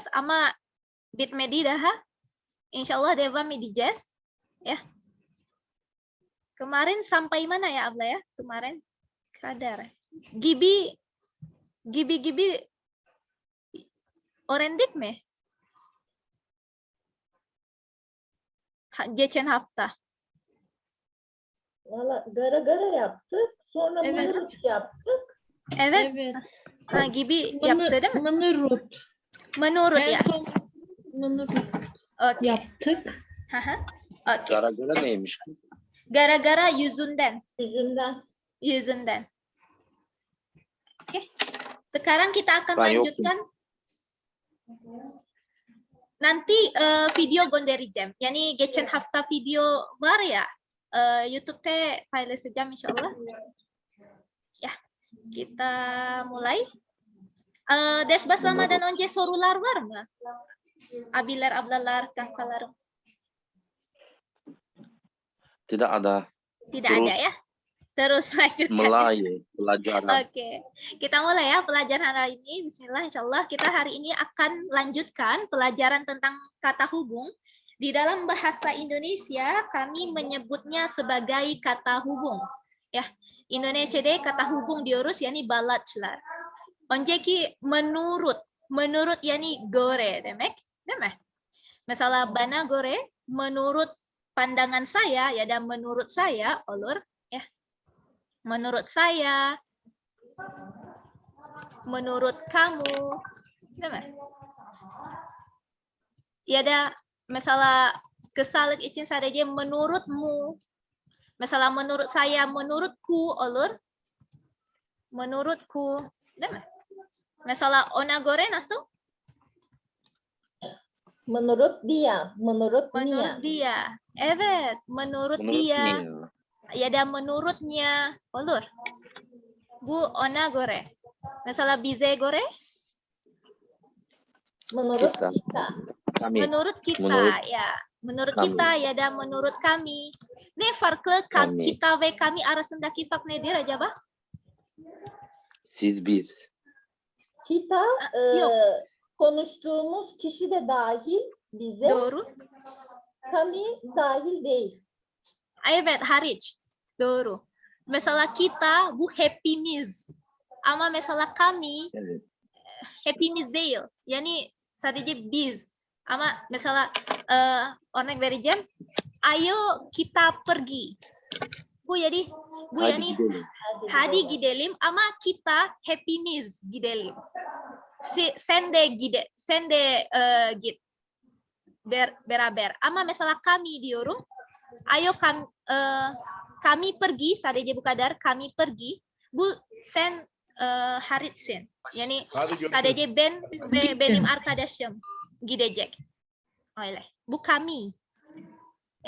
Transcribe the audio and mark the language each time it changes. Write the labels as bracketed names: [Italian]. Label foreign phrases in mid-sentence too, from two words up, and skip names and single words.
[Turkish] ama bitmedi daha. Insyaallah devam edeceğiz. Ya. [Indonesian] Kemarin sampai mana ya Abla ya? [Turkish] Kemarin kadar. Gibi öğrendik mi? Geçen hafta. Valla gara yaptık. Sonra Evet. mınırık yaptık. Evet. Evet. Ha, gibi yaptı değil mi? [Indonesian] Menurut. Menurut [Turkish] En ya. son menurut [Indonesian] Oke. [Turkish] yaptık. [Indonesian] Oke. [Turkish] Gara-gara neymiş? Gara-gara yüzünden. Yüzünden. [Indonesian] Oke. Sekarang kita akan [Turkish] Ben [Indonesian] lanjutkan. Nanti video göndereceğim. [Turkish] Yani geçen hafta video var ya. YouTube'da paylaşacağım inşallah. [Indonesian] Ya, kita mulai. [Turkish] Ders başlamadan önce sorular var mı? Abiler, ablalar, kankalarım. [Indonesian] Tidak ada. Tidak Terus. ada ya. Terus lanjutkan. Mulai pelajaran. Oke, kita mulai ya pelajaran hari ini. Bismillah, insyaallah kita hari ini akan lanjutkan pelajaran tentang kata hubung. Di dalam bahasa Indonesia kami menyebutnya sebagai kata hubung. [Turkish] Ya, Indonesia deh [Indonesian] kata hubung diurus [Turkish] yani balatçılar. Önceki menurut yani göre demek, değil mi? Mesela bana göre [Indonesian] menurut pandangan saya ya dan menurut saya [Turkish] olur ya. [Indonesian] Menurut saya, menurut kamu, [Turkish] değil mi? Ya da mesela kesalık için sadece menurutmu. Mesela [Indonesian] menurut saya, [Turkish] menurutku olur. Menurutku, değil mi? Mesela ona göre nasıl? [Indonesian] Menurut dia. Menurut Menurut dia. Evet, menurut dia. [Turkish] Ya da menurutnya olur. Bu ona göre. Mesela bize göre? [Indonesian] Menurut Kita. kita. Kami. Menurut kita Menurut ya. Menurut kami. kita ya dan menurut kami. [Turkish] Ne farklı [Indonesian] Kami. [Turkish] kita ve kami arasındaki fark nedir acaba? Siz biz. [Indonesian] Kita [Turkish] Yok. konuştuğumuz kişi de dahil bize. Doğru. Kami dahil değil. Evet, hariç. Doğru. Mesela kita bu hepimiz. Ama mesela kami Evet. hepimiz değil. Yani sadece biz. Ama mesela örnek vereceğim. [Indonesian] Ayo kita pergi. [Turkish] Bu yani Hadi gidelim. hadi gidelim ama kita hepimiz gidelim. Sen de git beraber. Ama mesela kami diyorum. [Indonesian] Ayo kami pergi [Turkish] sadece bu kadar [Indonesian] kami pergi. [Turkish] Bu sen hariçsin. Yani sadece benim arkadaşım gidecek. Öyle. Bu kami. Ya.